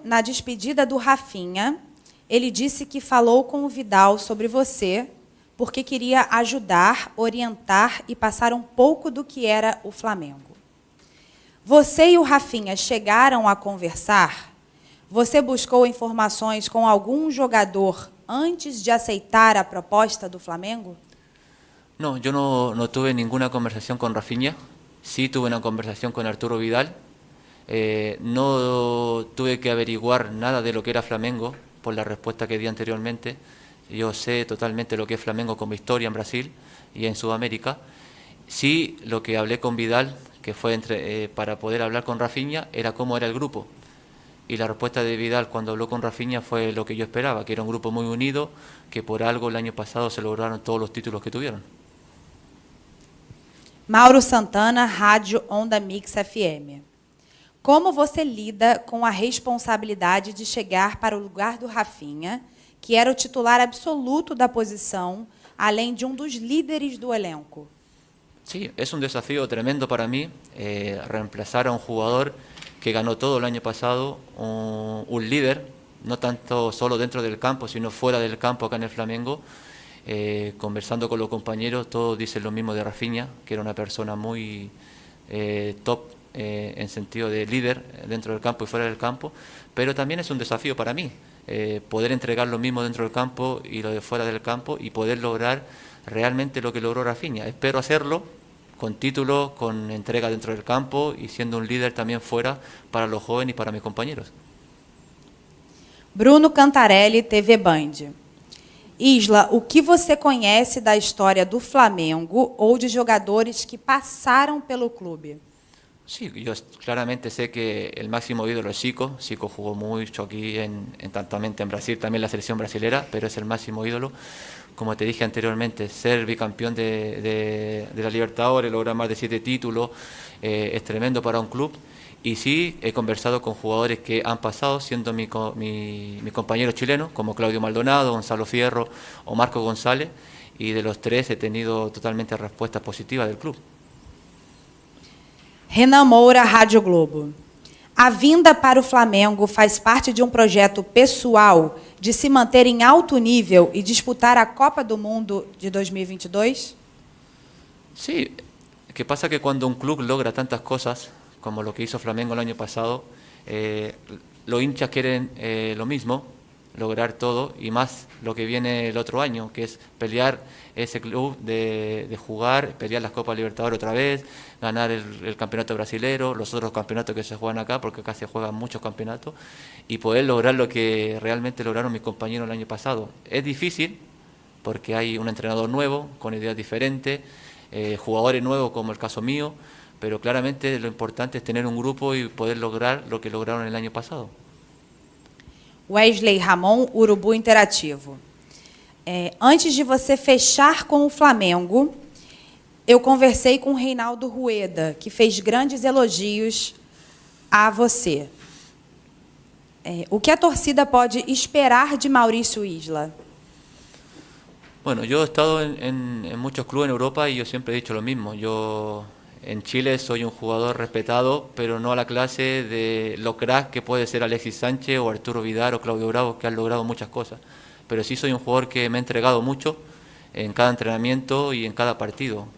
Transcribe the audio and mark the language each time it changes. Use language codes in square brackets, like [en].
[pt] Na despedida do Rafinha, ele disse que falou com o Vidal sobre você, porque queria ajudar, orientar e passar um pouco do que era o Flamengo. Você e o Rafinha chegaram a conversar? Você buscou informações com algum jogador antes de aceitar a proposta do Flamengo? [es] No, yo no tuve ninguna conversación con Rafinha. Sí tuve una conversación con Arturo Vidal. No tuve que averiguar nada de lo que era Flamengo por la respuesta que di anteriormente. Yo sé totalmente lo que es Flamengo como historia en Brasil y en Sudamérica. Sí, lo que hablé con Vidal, que fue para poder hablar con Rafinha, era cómo era el grupo. Y la respuesta de Vidal cuando habló con Rafinha fue lo que yo esperaba, que era un grupo muy unido, que por algo el año pasado se lograron todos los títulos que tuvieron. [pt] Mauro Santana, Rádio Onda Mix FM. Como você lida com a responsabilidade de chegar para o lugar do Rafinha, que era o titular absoluto da posição, além de um dos líderes do elenco? [es] Sí, es un desafío tremendo para mí, reemplazar a un jugador que ganó todo el año pasado, un líder, no tanto solo dentro del campo, sino fuera del campo acá en el Flamengo. Conversando con los compañeros, todos dicen lo mismo de Rafinha, que era una persona muy top en sentido de líder dentro del campo y fuera del campo, pero también es un desafío para mí, poder entregar lo mismo dentro del campo y lo de fuera del campo y poder lograr realmente lo que logró Rafinha. Espero hacerlo con título, con entrega dentro del campo y siendo un líder también fuera para los jóvenes y para mis compañeros. [pt] Bruno Cantarelli, TV Band. Isla, o que você conhece da história do Flamengo ou de jogadores que passaram pelo clube? [es] Sí, yo claramente sé que el máximo ídolo es Zico. Zico jugó mucho aquí, tanto en Brasil, también la selección brasilera, pero es el máximo ídolo. Como te dije anteriormente, ser bicampeón de la Libertadores, lograr más de 7 títulos, es tremendo para un club. Y sí, he conversado con jugadores que han pasado, siendo mi compañero chileno, como Claudio Maldonado, Gonzalo Fierro o Marco González, y de los tres he tenido totalmente respuestas positivas del club. [pt] Renan Moura, Rádio Globo. A vinda para o Flamengo faz parte de um projeto pessoal de se manter em alto nível e disputar a Copa do Mundo de 2022? [es] Sí, que pasa que cuando un club logra tantas cosas, como lo que hizo Flamengo el año pasado, los hinchas quieren lo mismo, lograr todo, y más lo que viene el otro año, que es pelear ese club de jugar, pelear las Copas Libertadores otra vez, ganar el campeonato brasilero, los otros campeonatos que se juegan acá, porque acá se juegan muchos campeonatos, y poder lograr lo que realmente lograron mis compañeros el año pasado. Es difícil, porque hay un entrenador nuevo, con ideas diferentes, jugadores nuevos como el caso mío, pero claramente lo importante es tener un grupo y poder lograr lo que lograron el año pasado. [pt] Wesley Ramon, Urubu Interativo. Antes de você fechar com o Flamengo, eu conversei com o Reinaldo Rueda, que fez grandes elogios a você. O que a torcida pode esperar de Maurício Isla? [es] Bueno, yo he estado en muchos clubes en Europa y yo siempre he dicho lo mismo. Yo en Chile soy un jugador respetado, pero no a la clase de lo crack que puede ser Alexis Sánchez o Arturo Vidal o Claudio Bravo, que han logrado muchas cosas. Pero sí soy un jugador que me ha entregado mucho en cada entrenamiento y en cada partido.